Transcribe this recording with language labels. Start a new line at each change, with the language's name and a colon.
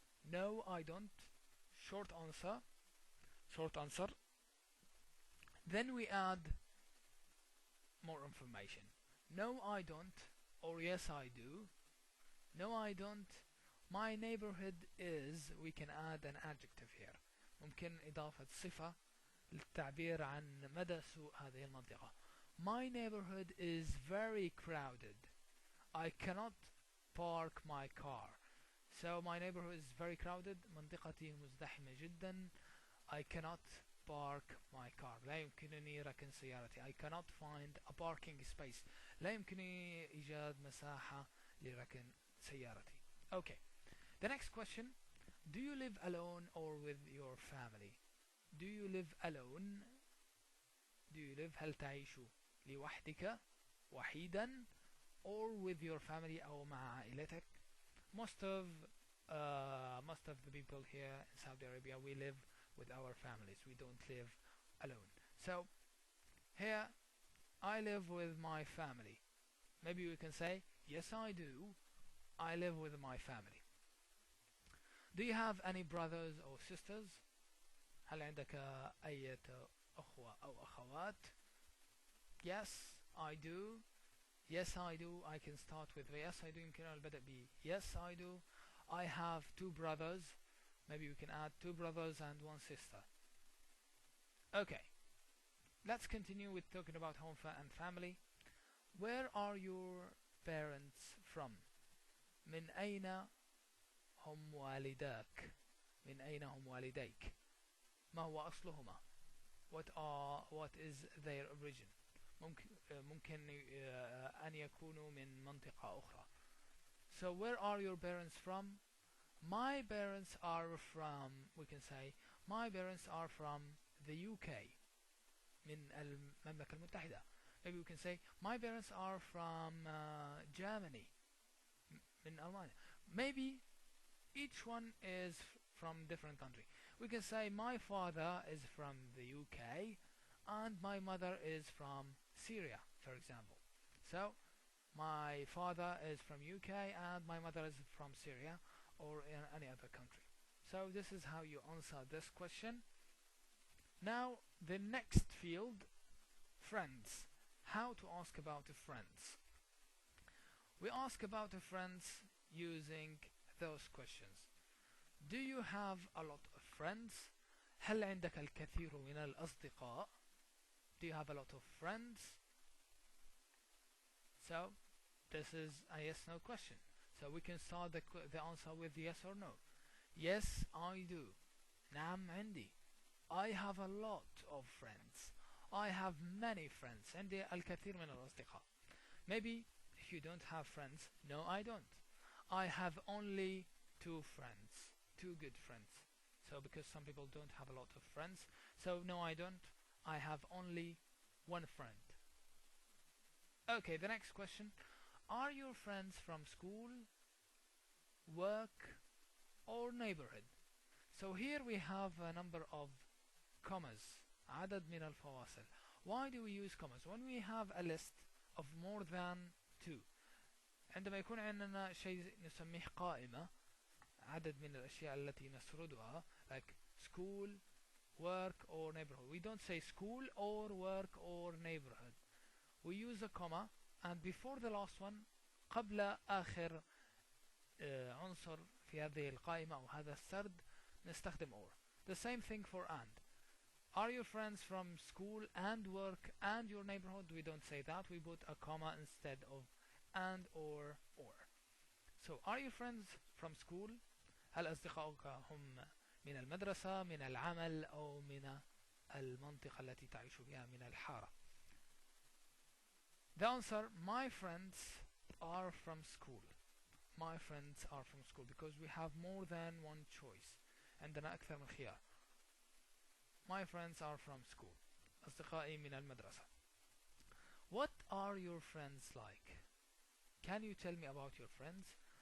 English: No, I don't. Short answer. Short answer. Then we add more information. No, I don't. Or yes, I do. No, I don't. My neighborhood is. We can add an adjective here.
Arabic: ممكن إضافة صفة للتعبير عن مدى سوء هذه المنطقة.
English: My neighborhood is very crowded. I cannot park my car. So my neighborhood is very crowded.
Arabic: منطقتي مزدحمة جدا.
English: I cannot park my car.
Arabic: لا يمكنني ركن سيارتي.
English: I cannot find a parking space.
Arabic: لا يمكنني إيجاد مساحة لركن سيارتي.
English: Okay. The next question. Do you live alone or with your family? Do you live alone? Do you live
Arabic: هل تعيش لوحدك وحيدا
English: or with your family
Arabic: أو مع عائلتك?
English: Most of the people here in Saudi Arabia, we live with our families. We don't live alone. So here I live with my family. Maybe we can say yes, I do. I live with my family. Do you have any brothers or sisters?
Arabic: هل عندك أي أخوة أو أخوات?
English: Yes, I do. Yes, I do. I can start with yes, I do.
Arabic: يمكن البدء ب
English: yes, I do. I have two brothers. Maybe we can add two brothers and one sister. Okay. Let's continue with talking about home and family. Where are your parents from?
Arabic: من أين هم والداك؟ من أين هم والديك؟ ما هو أصلهما؟
English: What is their origin?
Arabic: ممكن أن يكونوا من منطقة أخرى.
English: So where are your parents from? My parents are from, we can say, my parents are from the UK.
Arabic: من المملكة المتحدة.
English: Maybe we can say, my parents are from Germany.
Arabic: من ألمانيا.
English: Maybe each one is from different country. We can say my father is from the UK and my mother is from Syria, for example. So my father is from UK and my mother is from Syria or in any other country. So this is how you answer this question. Now the next field, friends. How to ask about friends. We ask about friends using those questions. Do you have a lot of friends?
Arabic: هل عندك الكثير من الأصدقاء?
English: Do you have a lot of friends? So this is a yes/no question. So we can start the answer with yes or no. Yes, I do.
Arabic: نعم عندي.
English: I have a lot of friends. I have many friends.
Arabic: عندي الكثير من الأصدقاء.
English: Maybe if you don't have friends, no, I don't. I have only two friends, two good friends. So because some people don't have a lot of friends, so no, I don't. I have only one friend. Okay, the next question. Are your friends from school, work, or neighborhood? So here we have a number of commas.
Arabic: عدد من الفواصل.
English: Why do we use commas? When we have a list of more than two.
Arabic: عندما يكون عندنا شيء نسميه قائمة، عدد من الأشياء التي نسردها,
English: like school, work, or neighborhood. We don't say school or work or neighborhood. We use a comma and before the last one,
Arabic: قبل آخر عنصر في هذه القائمة أو هذا السرد نستخدم
English: or. The same thing for and. Are your friends from school and work and your neighborhood? We don't say that. We put a comma instead of and or. So are your friends from school?
Arabic: هل أصدقائك هم من المدرسة، من العمل، أو من المنطقة التي تعيش بها، من الحارة؟
English: The answer, my friends are from school. My friends are from school because we have more than one choice.
Arabic: عندنا أكثر من خيار.
English: My friends are from school.
Arabic: أصدقائي من المدرسة.
English: What are your friends like? Can you tell me about your friends?